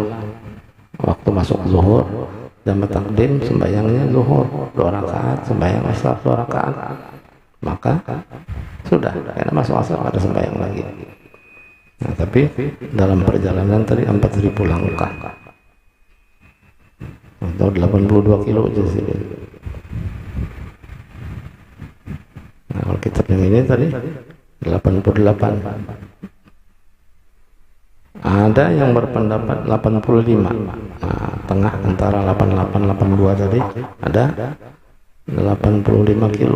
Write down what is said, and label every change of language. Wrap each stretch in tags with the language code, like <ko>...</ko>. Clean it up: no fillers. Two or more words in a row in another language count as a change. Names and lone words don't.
<id>Waktu masuk zuhur jamak takdim, sembahyangnya zuhur 2 rakaat, sembahyang asar 2 rakaat, maka sudah karena masuk asar ada sembahyang lagi. Nah tapi dalam perjalanan tadi 4.000 langkah atau 82 kilo jadi. Nah kalau kitab yang ini tadi 88. Ada yang berpendapat 85. Nah, tengah antara 88 82 tadi ada 85 kilo.</id>